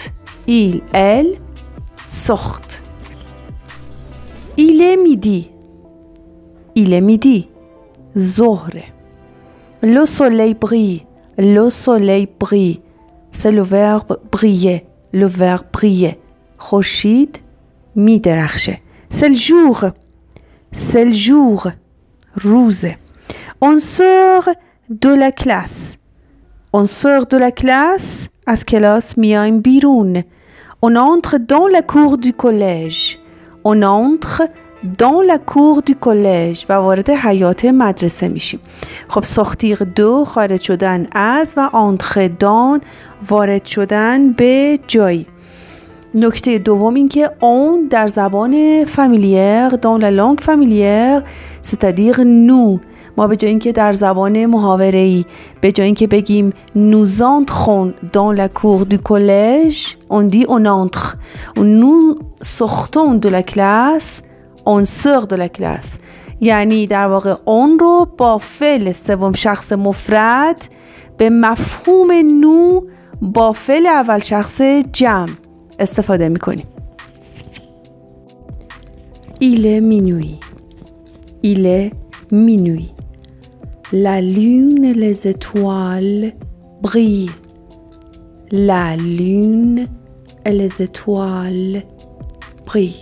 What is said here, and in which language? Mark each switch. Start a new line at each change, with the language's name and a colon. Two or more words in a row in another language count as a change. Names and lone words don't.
French: Il, elle sortent. Il est midi. Il est midi. ظهر. Le soleil brille. Le soleil brille. C'est le verbe briller. Le verbe briller.
Persian: خورشید می درخشه.
French: C'est le jour. C'est le jour. روزه. On sort de la classe. On sort de la classe.
Persian: از کلاس میایم بیرون.
French: On entre dans la cour du collège. On entre dans la cour du collège
Persian: و وارد حیاط مدرسه میشیم. خب
French: sortir de
Persian: خارج شدن از و
French: entrer dans
Persian: وارد شدن به جایی. نکته دوم این که on در زبان فامیلیر
French: dans la langue familière c'est-à-dire nous
Persian: ما به جای اینکه در زبان محاوره‌ای به جای اینکه بگیم
French: nous entrons dans la cour du collège on dit on entre nous sortons de la classe on sort de la classe
Persian: یعنی در واقع on رو با فعل سوم شخص مفرد به مفهوم نو با فعل اول شخص جمع استفاده میکنیم.
French: Il est minuit. Il est minuit. La lune et les étoiles brillent. La lune et les étoiles brillent.